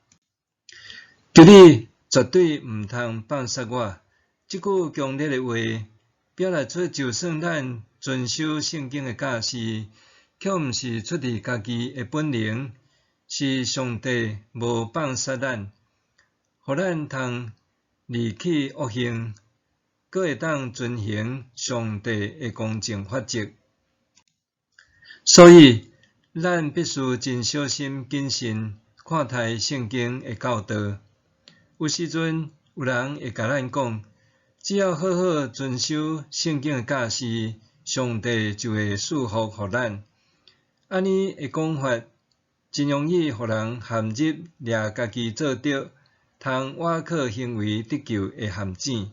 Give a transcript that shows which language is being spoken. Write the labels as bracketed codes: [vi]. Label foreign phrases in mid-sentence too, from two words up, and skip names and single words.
[nan] 求你绝对毋通放杀我。这句强烈的话，表达出就算咱遵守圣经的教示，却毋是出自家己的本能，是上帝无放杀咱，互咱通离弃恶行，阁会当遵行上帝的公正法则。所以，咱必须真小心谨慎看待圣经的教导。有时阵，有人会甲咱讲，只要好好遵守圣经的教示，上帝就会赐福互咱。安尼的讲法，真容易互人陷入掠家己做对，通倚靠行为得救的陷阱。